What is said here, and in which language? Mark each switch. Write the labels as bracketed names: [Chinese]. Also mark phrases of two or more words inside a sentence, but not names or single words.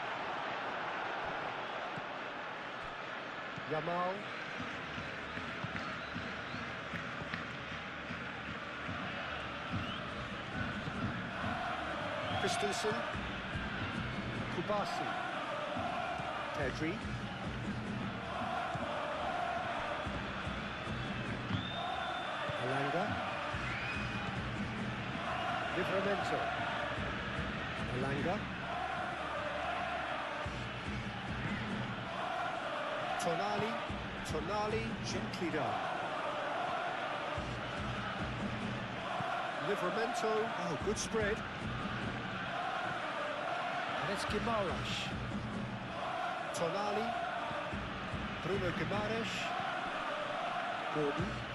[English] Yamal. Christensen. Kubasi. Pedri. Elanga. Livramento. Elanga. Tonali. Tonali gently done. Livramento. Oh, good spread. And it's Guimaraes. Tonali. Bruno Guimaraes. Gordon.